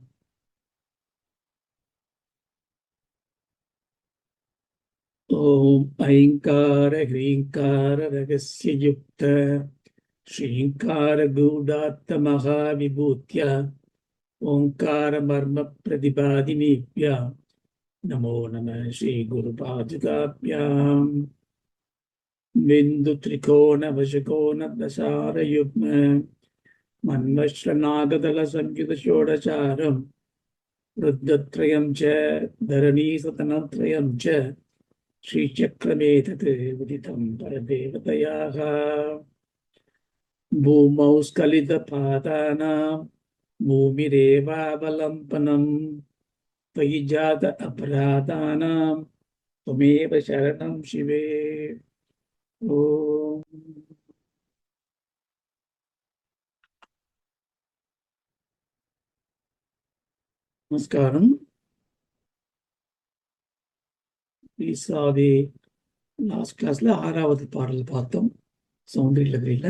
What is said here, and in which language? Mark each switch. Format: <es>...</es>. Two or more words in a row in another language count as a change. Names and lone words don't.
<sa>ॐ ऐंकार ह्रींकार रहस्ययुक्त श्रींकार गूढार्थ महाविभूत्या ओंकार मर्म प्रतिपादिनीभ्यां नमो नमः श्री गुरु पादुकाभ्याम्. बिन्दु त्रिकोण वसुकोण दशारयुग्म मन्वस्रनागदल संयुत षोडशारम् रुद्रत्रयं च धरणीसदनत्रयं च श्रीचक्रमेतत् उदितं परदेवतायाः. भूमौ स्खलितपादानां भूमिरेवावलम्बनम् त्वयि जात अपराधानां त्वमेव शरणं शिवे.</sa> <ta>ஓம். நமஸ்காரம். ஈசாதி</ta> <en>last class</en> <ta>6வது பாடல் பார்த்தோம் சௌந்தரியலகரியில.</ta>